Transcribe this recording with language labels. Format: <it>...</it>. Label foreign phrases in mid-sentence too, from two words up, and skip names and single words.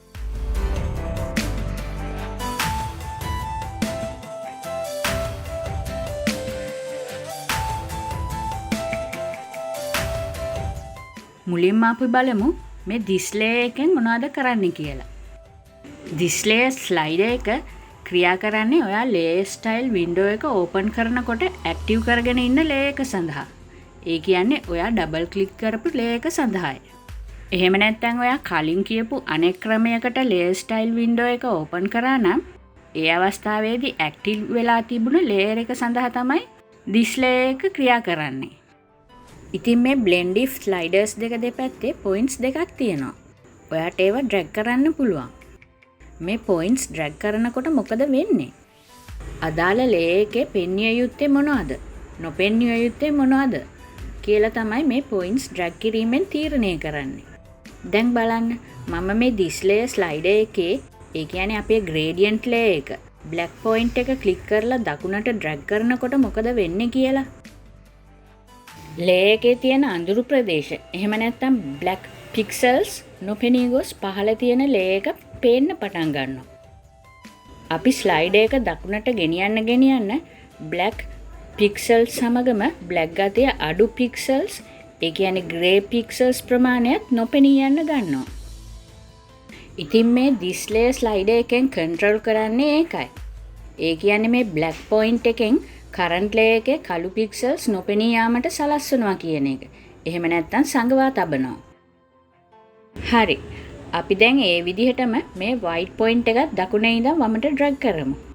<si>මුලින්ම අපි බලමු මේ</si> <en>this layer</en> <si>එකෙන් මොනවද කරන්න කියලා.</si> <en>this layer slider</en> <si>එක ක්‍රියා කරන්නේ ඔයා</si> <en>layer style window</en> <si>එක ඕපන් කරනකොට ඇක්ටිව් කරගෙන ඉන්න ලේයර් එක සඳහා. ඒ කියන්නේ ඔයා</si> <en>double click</en> <si>කරපු ලේයර් එක සඳහායි. එහෙම නැත්නම් ඔයා කලින් කියපු අනෙක් ක්‍රමයකට</si> <en>layer style window</en> <si>එක ඕපන් කරා නම් ඒ අවස්ථාවේදී ඇක්ටිව් වෙලා තිබුණ ලේයර් එක සඳහා තමයි</si> <en>this layer</en> <si>එක ක්‍රියා කරන්නේ. ඉතින් මේ</si> <en>blend if sliders</en> <si>දෙක දෙපැත්තේ points දෙකක් තියෙනවා. ඔයාට ඒවා drag කරන්න පුළුවන්. මේ</si> <en>points drag</en> <si>කරනකොට මොකද වෙන්නේ? අදාළ layer එකේ පෙන්විය යුත්තේ මොනවද? නොපෙන්විය යුත්තේ මොනවද? කියලා තමයි මේ</si> <en>points drag</en> <si>කිරීමෙන් තීරණය කරන්නේ. දැන් බලන්න මම මේ</si> <en>this layer slider</en> <si>එකේ ඒ කියන්නේ අපේ</si> <en>gradient layer</en> <si>එක</si> <en>black point</en> <si>එක click කරලා දකුණට drag කරනකොට මොකද වෙන්නේ කියලා. layer එකේ තියෙන අඳුරු ප්‍රදේශ එහෙම නැත්නම්</si> <en>black pixels</en> <si>නොපෙනී ගොස් පහළ තියෙන layer එක පේන්න පටන් ගන්නවා. අපි slider එක දකුණට ගෙනියන්න</si> <en>black pixels</en> <si>සමගම black ගතිය අඩු pixels ඒ කියන්නේ</si> <en>grey pixels</en> <si>ප්‍රමාණයත් නොපෙනී යන්න ගන්නවා. ඉතින් මේ</si> <en>this layer slider</en> <si>එකෙන් control කරන්නේ ඒකයි. ඒ කියන්නේ මේ</si> <en>black point</en> <si>එකෙන්</si> <en>current layer</en> <si>එකේ කළු pixels නොපෙනී යාමට සලස්වනවා කියන එක. එහෙම නැත්නම් සංගවා තබනවා. හරි. අපි දැන් ඒ විදිහටම මේ</si> <en>white point</en> <si>එකත් දකුණේ ඉඳන් වමට drag කරමු.</si>